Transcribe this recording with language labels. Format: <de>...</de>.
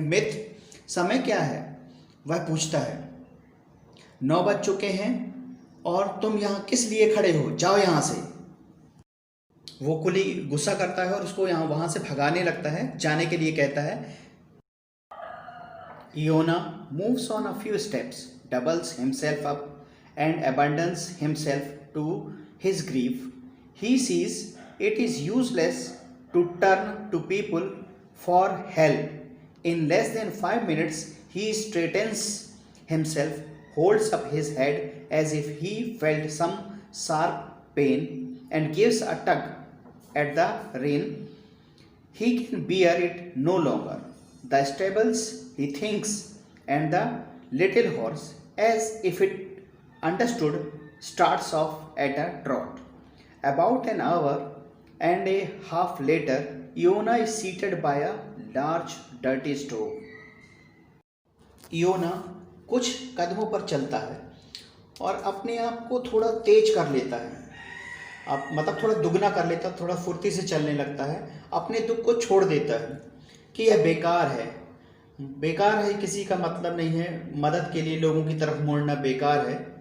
<hi>मित्र, समय क्या है? वह पूछता है। 9 बज चुके हैं और तुम यहाँ किस लिए खड़े हो? जाओ यहाँ से। वो कुली गुस्सा करता है और उसको वहाँ से भगाने लगता है, जाने के लिए कहता है।</hi> <en>Iona moves on a few steps, doubles himself up and abandons himself to his grief. He sees it is useless to turn to people for help. In less than 5 minutes, he straightens himself, holds up his head as if he felt some sharp pain, and gives a tug at the rein. He can bear it no longer. The stables, he thinks, and the little horse, as if it understood, starts off at a trot. About an hour and a half later, Iona is seated by a large dirty stove.</en> <hi>Iona कुछ कदमों पर चलता है और अपने आप को थोड़ा तेज कर लेता है, मतलब थोड़ा दुगना कर लेता है, थोड़ा फुर्ती से चलने लगता है, अपने दुख को छोड़ देता है कि यह बेकार है। बेकार है किसी का मतलब नहीं है, मदद के लिए लोगों की तरफ मुड़ना बेकार है।</hi>